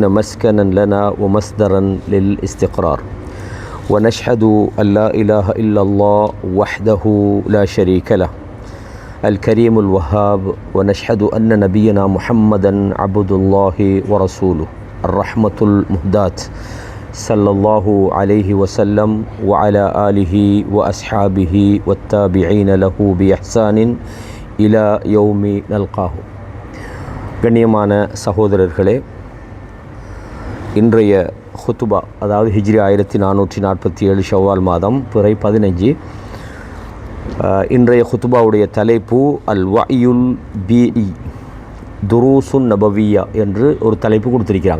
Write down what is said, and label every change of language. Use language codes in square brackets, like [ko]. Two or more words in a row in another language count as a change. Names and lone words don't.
[ar] مسكنا لنا ومصدرا للاستقرار، ونشهد أن لا إله إلا الله وحده لا شريك له الكريم الوهاب، ونشهد أن نبينا محمدا عبد الله ورسوله الرحمة المهداة صلى الله عليه وسلم وعلى آله وأصحابه والتابعين له بإحسان إلى يوم نلقاه. [ta] கண்ணியமான சகோதரர்களே, இன்றைய ஹுத்துபா அதாவது ஹிஜ்ரி 1447 ஷவ்வால் மாதம் பிறை 15. இன்றைய ஹுத்துபாவுடைய தலைப்பு [ar] الوعي في الدروس النبوية [ta] என்று ஒரு தலைப்பு கொடுத்துருக்கிறாங்க.